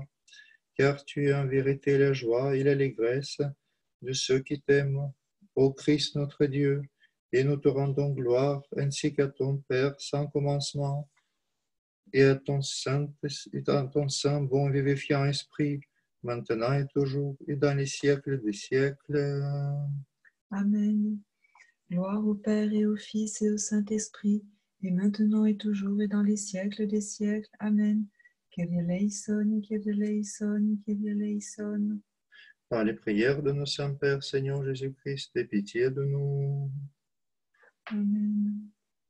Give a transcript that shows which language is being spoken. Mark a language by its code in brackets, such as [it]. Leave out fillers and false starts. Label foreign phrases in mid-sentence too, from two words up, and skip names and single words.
[fr] Car tu es en vérité la joie et l'allégresse de ceux qui t'aiment, ô Christ notre Dieu, et nous te rendons gloire, ainsi qu'à ton Père sans commencement, et à ton saint, bon vivifiant esprit, maintenant et toujours, et dans les siècles des siècles. Amen. Gloire au Père et au Fils et au Saint-Esprit, et maintenant et toujours et dans les siècles des siècles. Amen. [el] Kyrie eleison, Kyrie eleison, Kyrie eleison. [fr] Par les prières de nos saints pères, Seigneur Jésus-Christ, aie pitié de nous. Amen.